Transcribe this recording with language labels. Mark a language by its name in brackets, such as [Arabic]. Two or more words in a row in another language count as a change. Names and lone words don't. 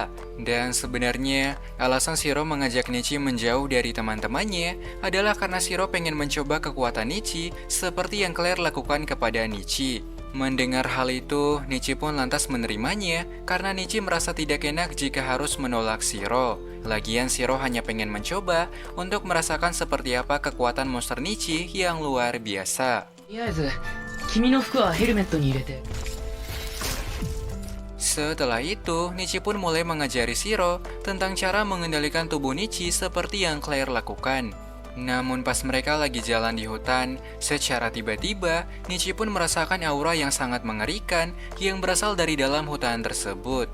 [Indonesian] Dan sebenarnya, alasan Shiro mengajak Nichi menjauh dari teman-temannya adalah karena Shiro pengen mencoba kekuatan Nichi seperti yang Claire lakukan kepada Nichi. Mendengar hal itu, Nichi pun lantas menerimanya karena Nichi merasa tidak enak jika harus menolak Shiro. Lagian Shiro hanya pengen mencoba untuk merasakan seperti apa kekuatan monster Nichi yang luar biasa. [Japanese] とりあえず君の服はヘルメットに入れて [Indonesian] Setelah itu, Nichi pun mulai mengajari Shiro tentang cara mengendalikan tubuh Nichi seperti yang Claire lakukan. Namun pas mereka lagi jalan di hutan, secara tiba-tiba, Nichi pun merasakan aura yang sangat mengerikan yang berasal dari dalam hutan tersebut.